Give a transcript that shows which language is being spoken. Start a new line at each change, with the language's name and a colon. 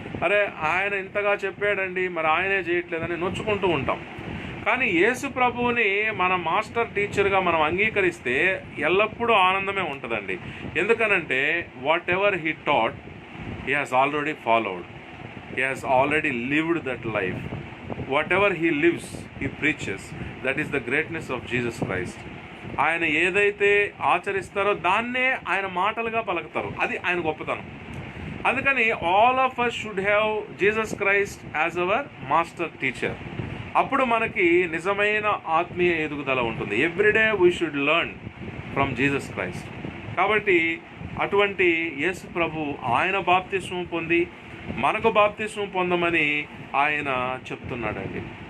Telugu: అరే ఆయన ఇంతగా చెప్పాడండి, మరి ఆయనే చేయట్లేదని నొచ్చుకుంటూ ఉంటాం. కానీ యేసు ప్రభువుని మన మాస్టర్ టీచర్గా మనం అంగీకరిస్తే ఎల్లప్పుడూ ఆనందమే ఉంటుందండి.
English: ఎందుకనంటే whatever he taught he has already followed, he has already lived that life. Whatever he lives, he preaches. That is the greatness of Jesus Christ.
Telugu: ఆయన ఏదైతే ఆచరిస్తారో దాన్నే ఆయన మాటలుగా పలుకుతారు, అది ఆయన గొప్పతనం.
English: అందుకని all of us should have Jesus Christ as our master teacher.
Telugu: అప్పుడు మనకి నిజమైన ఆత్మీయ ఎదుగుదల ఉంటుంది.
English: Everyday we should learn from Jesus Christ.
Telugu: కాబట్టి అటువంటి యేసు ప్రభు ఆయన బాప్తిస్మం పొంది మనకు బాప్తిస్మం పొందమని ఆయన చెప్తున్నాడండి.